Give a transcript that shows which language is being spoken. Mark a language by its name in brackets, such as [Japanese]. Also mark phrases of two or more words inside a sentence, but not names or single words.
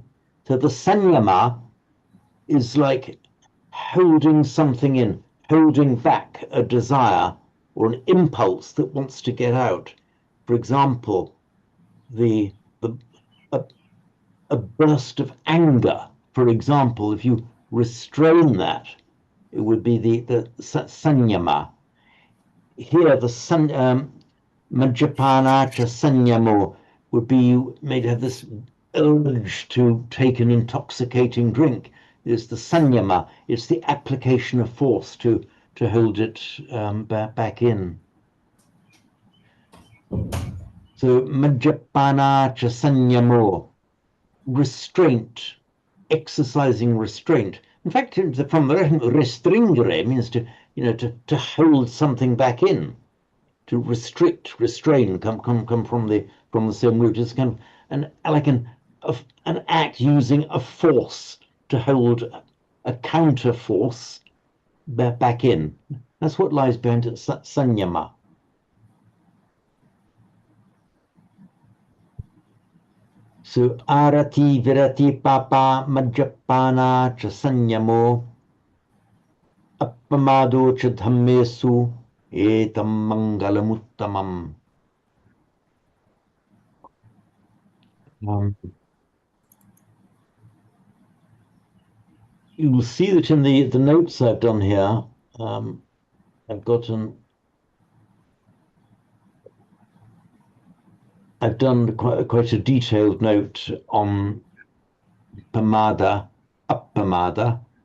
[English] So the sanyama is like holding something in, holding back a desire or an impulse that wants to get out. For example, a burst of anger, for example, if you restrain that, it would be the sanyama. Here, the [Pali] majjapana cha sanyamo [English] would be made to have this urge to take an intoxicating drink. Is the sanyama. It's the application of force to hold it back in. [Pali] So majjapana cha sanyamo, [English] restraint, exercising restraint. In fact, from restringere means to to hold something back in, to restrain, come from the same root. It's kind of an act using a force to hold a counter force back in. That's what lies behind it, sanyama. [Pali] So arati virati papa majapana cha sanyamo appamado cha dhammesu etam mangalamuttamam. [English] You will see that in the notes I've done here, I've done quite a detailed note on [Pali] pamada, appamada.